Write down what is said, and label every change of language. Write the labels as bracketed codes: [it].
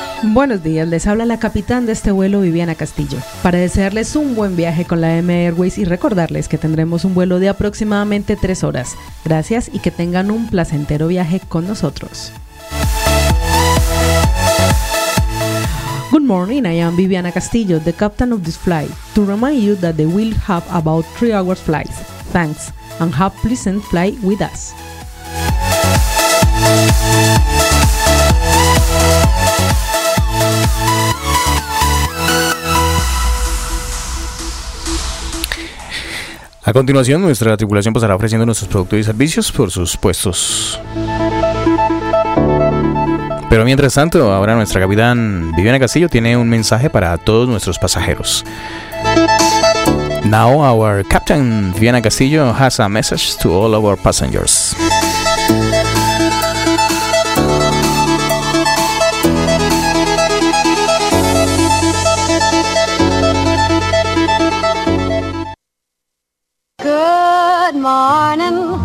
[es] Buenos días, les habla la capitán de este vuelo, Viviana Castillo, para desearles un buen viaje con la EMA Airways y recordarles que tendremos un vuelo de aproximadamente 3 horas. Gracias y que tengan un placentero viaje con nosotros. [en] Good morning, I am Viviana Castillo, the captain of this flight, to remind you that they will have about 3 hours flight. Thanks, and have a pleasant flight with us. [es] A continuación, nuestra tripulación pasará ofreciendo nuestros productos y servicios por sus puestos. Pero mientras tanto, ahora nuestra capitán Viviana Castillo tiene un mensaje para todos nuestros pasajeros. [en] Now our captain, Viviana Castillo, has a message to all of our passengers. Good morning.